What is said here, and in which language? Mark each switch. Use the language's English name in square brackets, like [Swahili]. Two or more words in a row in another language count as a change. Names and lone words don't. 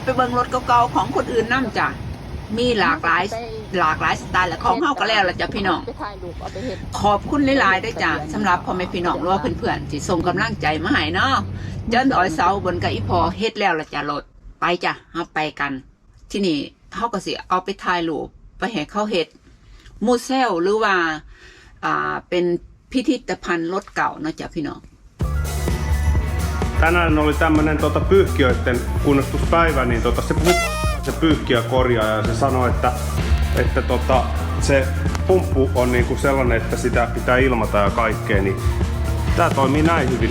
[Northeastern Thai] ไปเบิ่งรถเก่าๆของคนอื่นน้ำจ้ะมีหลากหลายสไตล์และของเขาก็แล้วละจ้ะพี่น้องขอบคุณหลายๆด้วยจ้ะสำหรับพ่อแม่พี่น้องหรือว่าเพื่อนๆที่ส่งกำลังใจมาให้เนาะจนอ้อยเสาบนกับอีพอเฮ็ดแล้วละจ้ะรถไปจ้ะเราไปกันที่นี่เขาก็สิเอาไปถ่ายรูปไปให้เขาเฮ็ดมูเซลหรือว่าเป็นพิพิธภัณฑ์รถเก่าเนาะจ้ะพี่น้อง [Finnish] Tänään oli tämmönen pyyhkiöiden kunnostuspäivä, niin se pyyhkiö korjaa ja se sanoi, että se pumppu on niinku sellainen, että sitä pitää ilmata ja kaikkea, niin tää toimii näin hyvin.